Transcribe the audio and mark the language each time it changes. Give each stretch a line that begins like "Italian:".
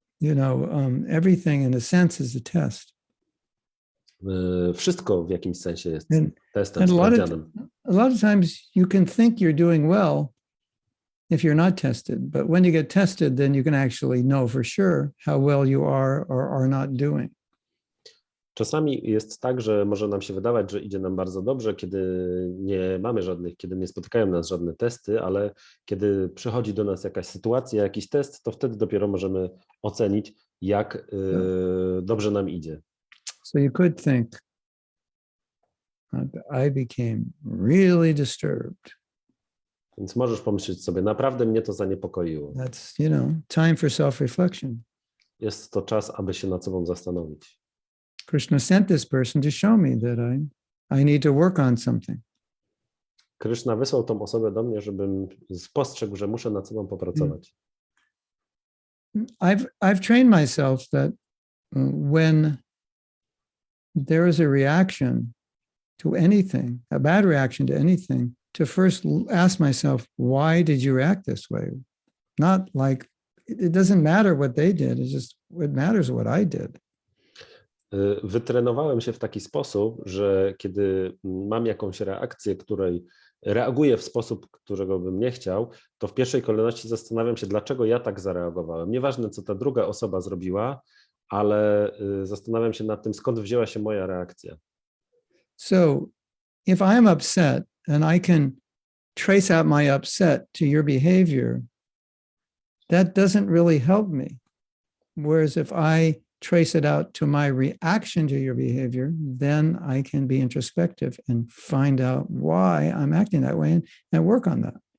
English: You know, everything in a sense is a test.
Polish: Wszystko w jakimś sensie jest testem,
English: And
Polish: sprawdzianem.
English: a lot of times you can think you're doing well if you're not tested, but when you get tested, then you can actually know for sure how well you are or are not doing.
Polish: Czasami jest tak, że może nam się wydawać, że idzie nam bardzo dobrze, kiedy nie mamy żadnych, kiedy nie spotykają nas żadne testy, ale kiedy przychodzi do nas jakaś sytuacja, jakiś test, to wtedy dopiero możemy ocenić, jak dobrze nam idzie.
English: So you could think, I became really disturbed.
Polish: Więc możesz pomyśleć sobie, naprawdę mnie to zaniepokoiło.
English: That's, you know, time for self-reflection.
Polish: Jest to czas, aby się nad sobą zastanowić.
English: Krishna sent this person to show me that I need to work on something.
Polish: Krishna wysłał tą osobę do mnie, żebym spostrzegł, że muszę nad sobą popracować.
English: I've trained myself that when there is a reaction to anything, a bad reaction to anything, to first ask myself, why did you react this way? Not like, it doesn't matter what they did, it's just, what matters what I did.
Polish: Wytrenowałem się w taki sposób, że kiedy mam jakąś reakcję, której reaguję w sposób, którego bym nie chciał, to w pierwszej kolejności zastanawiam się, dlaczego ja tak zareagowałem. Nieważne, co ta druga osoba zrobiła, ale zastanawiam się nad tym, skąd wzięła się moja reakcja.
English: So if I'm upset and I can trace out my upset to your behavior, that doesn't really help me. Whereas if I trace it out to my reaction to your behavior, then I can be introspective and find out why I'm acting that way and work on that.